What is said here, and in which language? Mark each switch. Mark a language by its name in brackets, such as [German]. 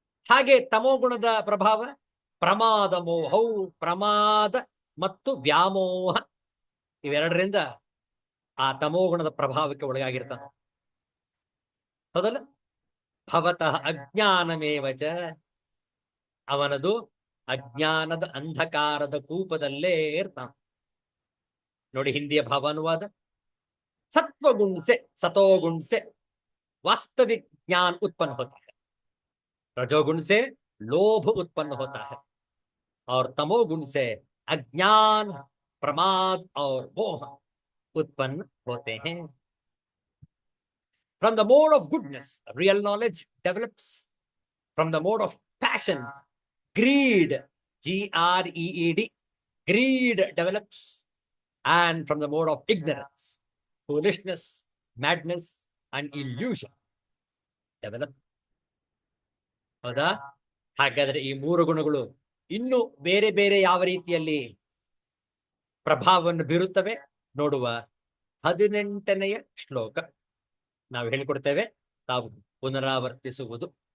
[Kannada] ಹಾಗೆ ತಮೋಗುಣದ ಪ್ರಭಾವ ಪ್ರಮಾದ ಮೋಹವು, ಪ್ರಮಾದ ಮತ್ತು ವ್ಯಾಮೋಹ, ಇವೆರಡರಿಂದ ಆ ತಮೋಗುಣದ ಪ್ರಭಾವಕ್ಕೆ ಒಳಗಾಗಿರ್ತಾನೆ. ಹೌದಲ್ಲ? [Sanskrit] ಭವತಃ ಅಜ್ಞಾನಮೇವಚ. [Kannada] ಅವನದು ಅಜ್ಞಾನದ ಅಂಧಕಾರದ ಕೂಪದಲ್ಲೇ ಇರ್ತಾನೆ. ನೋಡಿ ಹಿಂದಿಯ ಭಾವಾನುವಾದ, [Hindi] सत्वगुण से सतोगुण से वास्तविक ज्ञान उत्पन्न होता है, रजोगुण से लोभ उत्पन्न होता है, और तमोगुण से अज्ञान, प्रमाद और मोह उत्पन्न होते हैं. [English] From the mode of goodness, real knowledge develops. From the mode of passion, greed, Greed, greed develops. And from the mode of ignorance, foolishness, madness, and illusion develop. [Kannada] ಹೌದಾ? ಹಾಗಾದ್ರೆ ಈ ಮೂರು ಗುಣಗಳು ಇನ್ನು ಬೇರೆ ಬೇರೆ ಯಾವ ರೀತಿಯಲ್ಲಿ ಪ್ರಭಾವವನ್ನು ಬೀರುತ್ತವೆ ನೋಡುವ 18ನೇ ಶ್ಲೋಕ ನಾವು ಹೇಳಿಕೊಡ್ತೇವೆ, ತಾವು ಪುನರಾವರ್ತಿಸುವುದು.